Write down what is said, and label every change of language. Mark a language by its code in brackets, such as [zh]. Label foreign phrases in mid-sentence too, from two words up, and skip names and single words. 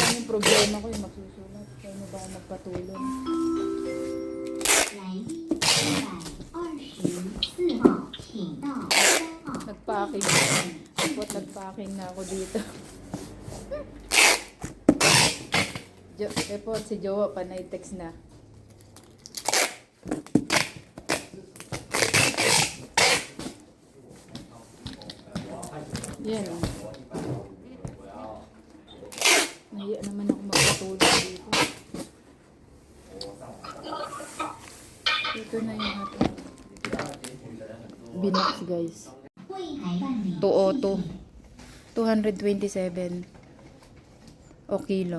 [tl] problema ko yung magsusulat. Kaya mo ba ako magpatulong? [zh] 来宾124号，请到3号。 [tl] Nagpacking. Tapos nagpacking na ako dito. Tapos si Jowa panay text na. Yan. Nahiya naman ako magpatulong dito. Ito na yung ating binox guys. [zh] 柜台办理 [tl] To auto. 227 o kilo.